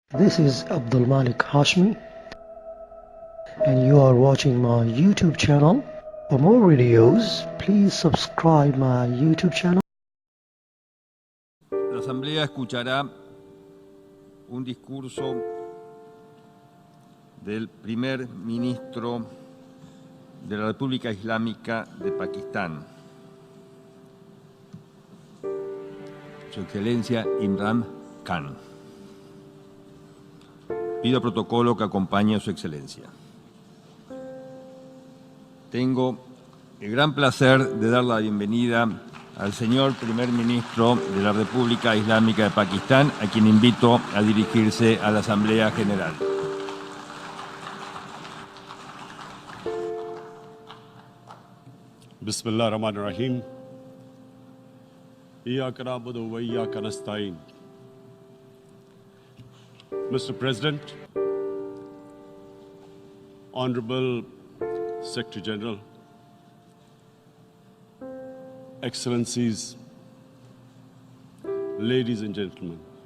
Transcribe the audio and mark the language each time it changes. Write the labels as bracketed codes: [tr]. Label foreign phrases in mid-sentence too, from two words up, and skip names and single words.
[en] This is Abdul Malik Hashmi, and you are watching my YouTube channel. For more videos, please subscribe my YouTube channel. [es] La Asamblea escuchará un discurso del primer ministro de la República Islámica de Pakistán, Su Excelencia Imran Khan. Pido protocolo que acompañe a Su Excelencia. Tengo el gran placer de dar la bienvenida al señor primer ministro de la República Islámica de Pakistán, a quien invito a dirigirse a la Asamblea General. [ar] بسم الله الرحمن الرحيم. إياك نعبد وإياك نستعين. [en] Mr. President, Honorable Secretary General, Excellencies, ladies and gentlemen,